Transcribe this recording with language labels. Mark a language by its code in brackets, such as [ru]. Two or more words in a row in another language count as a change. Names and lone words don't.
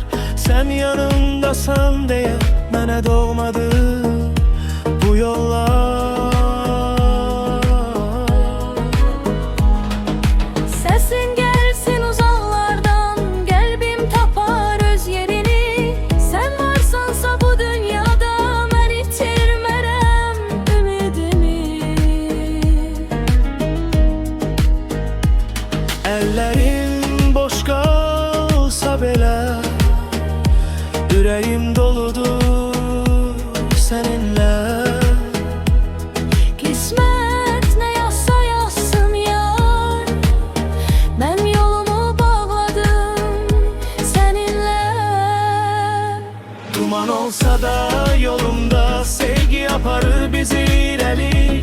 [az] Sən yanımdasan deyə mənə doğmadı bu yollar. [tr] Sesin gelsin uzaklardan, [az] kalbim tapar öz yerini. [tr] Sen varsansa bu dünyada, ben [az] itirmərəm ümidimi. Əllərim boş qalsa belə, ürəyim doludur səninlə. [tr] Kismet ne yazsa yazsın yar, ben yolumu bağladım seninle. [az] Duman olsa da yolumda, sevgi aparır bizi irəli.